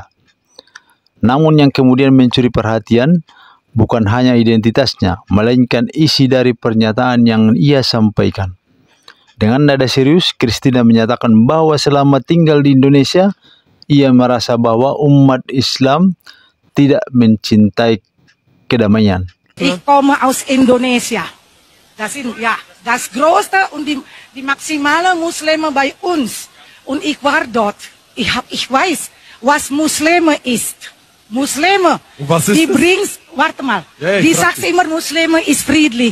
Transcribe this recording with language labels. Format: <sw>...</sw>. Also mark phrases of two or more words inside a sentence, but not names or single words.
<id>Namun yang kemudian mencuri perhatian bukan hanya identitasnya, melainkan isi dari pernyataan yang ia sampaikan. Dengan nada serius, Christina menyatakan bahwa selama tinggal di Indonesia, ia merasa bahwa umat Islam tidak mencintai kedamaian.</id> <de>Ich komme aus Indonesia. Das größte und die maximale Muslime bei uns. Und ich war dort. Ich weiß, was Muslime ist. Muslime, die bringst, warte mal, die sagt immer, Muslime ist friedlich.</de>